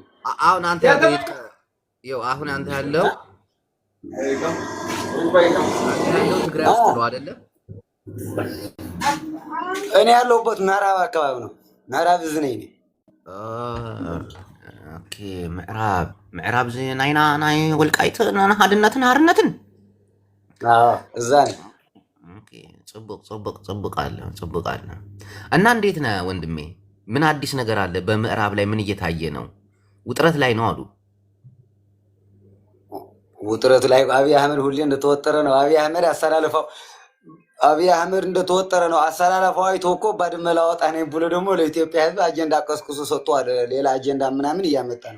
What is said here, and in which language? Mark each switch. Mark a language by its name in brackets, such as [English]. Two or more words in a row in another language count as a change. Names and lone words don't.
[Amharic] አሁን አንተ ያለው ትግራይ ውስጥ ነው አይደለ? እኔ ያለሁበት ምዕራብ አካባቢ ነው። ምዕራብ እዝ ነኝ። [Tigrinya] ኦኬ፣ ምዕራብ እዝ ናይና ናይ ወልቃይት ሓድነትን ሓርነትን [Amharic] እዛ ነኝ። ጽቡቅ አለ። እና እንዴት ነህ ወንድሜ? ምን አዲስ ነገር አለ? በምዕራብ ላይ ምን እየታየ ነው? ውጥረት ላይ ነው አሉ። ውጥረት ላይ አብይ አህመድ ሁሌ እንደተወጠረ ነው። አብይ አህመድ እንደተወጠረ ነው። አሰላለፈው አይቶ እኮ ባድመ ላወጣ ነኝ ብሎ ደግሞ ለኢትዮጵያ ሕዝብ አጀንዳ ቀስቅሶ ሰጥቷል። ሌላ አጀንዳ ምናምን እያመጣ ነው።